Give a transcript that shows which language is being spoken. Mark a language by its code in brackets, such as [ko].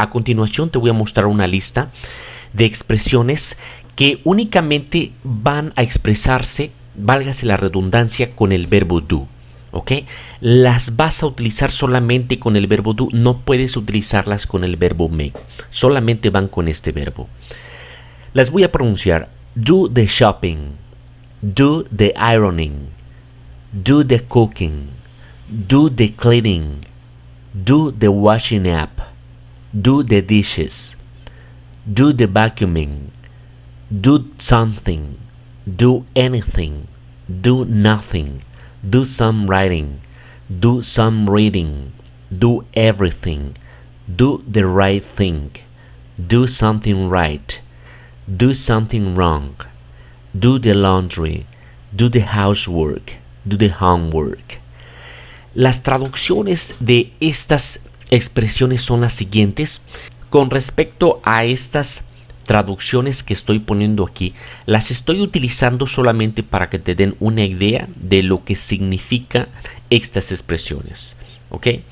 [es] A continuación te voy a mostrar una lista de expresiones que únicamente van a expresarse, válgase la redundancia, con el verbo do. ¿Ok? Las vas a utilizar solamente con el verbo do, no puedes utilizarlas con el verbo make, solamente van con este verbo. Las voy a pronunciar: [en] do the shopping, do the ironing, do the cooking, do the cleaning, do the washing up, do the dishes, do the vacuuming, do something, do anything, do nothing, do some writing, do some reading, do everything, do the right thing, do something right, do something wrong, do the laundry, do the housework, do the homework. [es] Las traducciones de estas expresiones son las siguientes. Con respecto a estas traducciones que estoy poniendo aquí, las estoy utilizando solamente para que te den una idea de lo que significan estas expresiones, ¿ok?